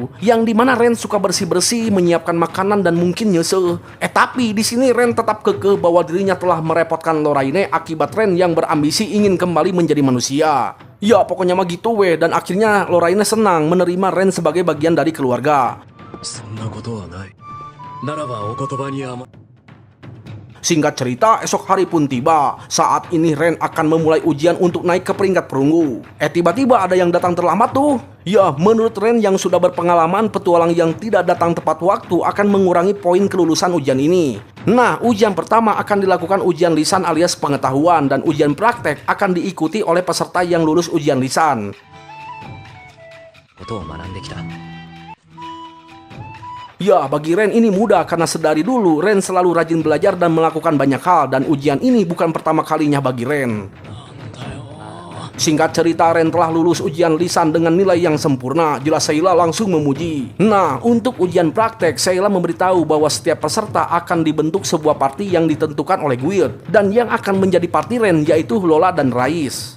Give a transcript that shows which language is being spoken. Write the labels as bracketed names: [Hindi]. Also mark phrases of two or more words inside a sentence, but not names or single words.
[Indonesian] Yang dimana Ren suka bersih-bersih, menyiapkan makanan dan mungkin nyese. Tapi di sini Ren tetap kekeh bahwa dirinya telah merepotkan Lorraine akibat Ren yang berambisi ingin kembali menjadi manusia. Ya pokoknya mah gitu weh. Dan akhirnya Lorraine senang menerima Ren sebagai bagian dari keluarga. [Japanese] そんなことはないならばお言葉に甘 [Indonesian] Singkat cerita, esok hari pun tiba. Saat ini Ren akan memulai ujian untuk naik ke peringkat perunggu. Tiba-tiba ada yang datang terlambat tuh. Ya, menurut Ren yang sudah berpengalaman, petualang yang tidak datang tepat waktu akan mengurangi poin kelulusan ujian ini. Nah, ujian pertama akan dilakukan ujian lisan alias pengetahuan, dan ujian praktek akan diikuti oleh peserta yang lulus ujian lisan. [Japanese] ことを学んできた [Indonesian] Ya, bagi Ren ini mudah karena sedari dulu Ren selalu rajin belajar dan melakukan banyak hal, dan ujian ini bukan pertama kalinya bagi Ren. Singkat cerita, Ren telah lulus ujian lisan dengan nilai yang sempurna. Jelas Sayla langsung memuji. Nah, untuk ujian praktek, Sayla memberitahu bahwa setiap peserta akan dibentuk sebuah party yang ditentukan oleh guild, dan yang akan menjadi party Ren yaitu Lola dan Rais.